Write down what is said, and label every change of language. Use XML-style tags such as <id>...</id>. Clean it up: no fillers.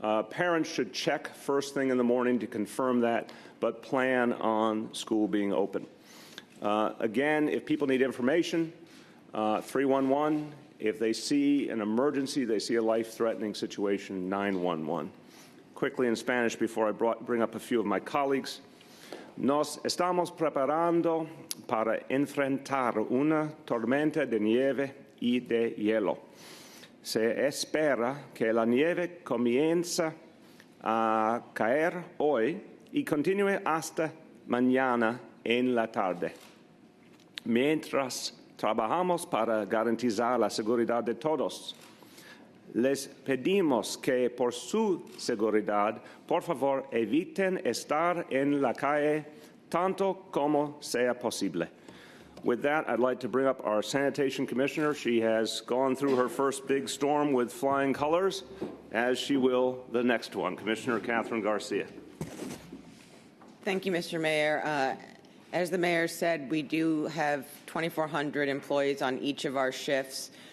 <en>Parents should check first thing in the morning to confirm that, but plan on school being open. Again, if people need information, 311. If they see an emergency, they see a life-threatening situation, 911. Quickly in Spanish before I bring up a few of my colleagues.</en> <es>Nos estamos preparando para enfrentar una tormenta de nieve y de hielo. Se espera que la nieve comience a caer hoy y continúe hasta mañana en la tarde. Mientras trabajamos para garantizar la seguridad de todos. Les pedimos que por su seguridad, por favor, eviten estar en la calle tanto como sea posible.</es> <en>With that, I'd like to bring up our Sanitation Commissioner. She has gone through her first big storm with flying colors, as she will the next one. Commissioner Catherine Garcia. Thank you, Mr. Mayor. As the mayor said, we do have 2,400 employees on each of our shifts.</en>